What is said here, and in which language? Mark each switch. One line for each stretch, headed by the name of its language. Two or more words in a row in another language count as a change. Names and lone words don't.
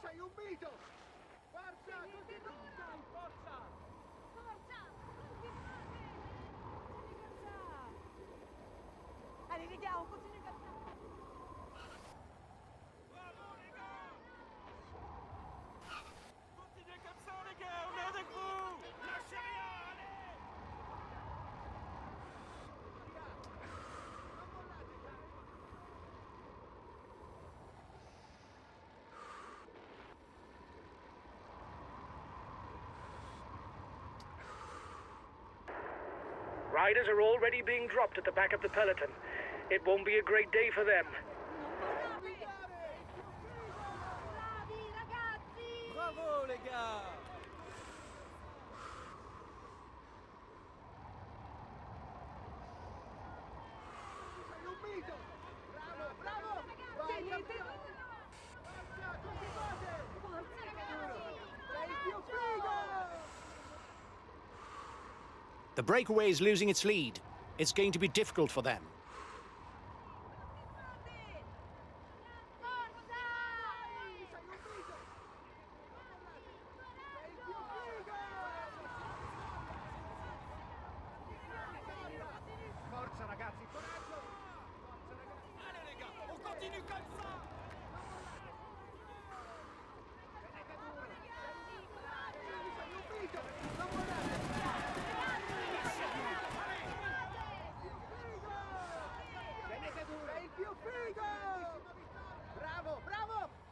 Italian: un mito! Forza, continuate! Forza! Forza! Continuate!
French: Allez les gars, on continue comme ça. Bravo les gars! Continuez comme ça les gars, on est avec vous! Lâchez rien, allez!
Italian: Non mollate, dai!
English: Riders are already being dropped at the back of the peloton. It won't be a great day for them.
Italian: Bravi ragazzi!
French: Bravo les gars!
Italian: Sei un mito! Bravo, bravo! Vai campione! Forza, continuate! Forza ragazzi! Sei il più figo!
English: The breakaway is losing its lead. It's going to be difficult for them.
Italian: Forza! Sei un mito! Sei il più figo! Forza ragazzi, coraggio! Forza ragazzi!
French: Allez les gars, on continue comme ça!
Italian: Tenete duro! Sei un mito! Non mollate! Tenete duro! Sei il più figo! Bravo, bravo!